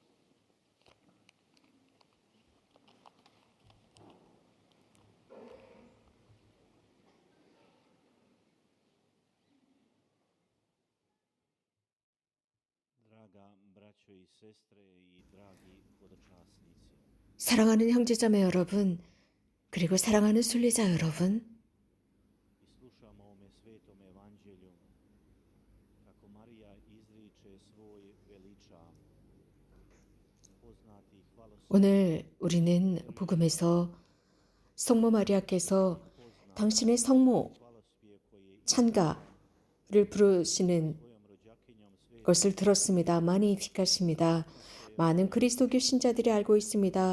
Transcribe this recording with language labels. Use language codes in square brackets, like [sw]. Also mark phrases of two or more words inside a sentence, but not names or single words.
[hr] Draga braćo i sestre i dragi hodočasnici. [ko] 사랑하는 형제자매 여러분, 그리고 사랑하는 순례자 여러분, [hr] I slušamo ovome Svetom Evanđelju kako Marija izriče svoj veliča, poznati hvalospjev. [ko] 오늘 우리는 복음에서 성모 마리아께서 당신의 성모 찬가를 부르시는 것을 들었습니다. 마니피카십니다. 많은 그리스도교 신자들이 알고 있습니다.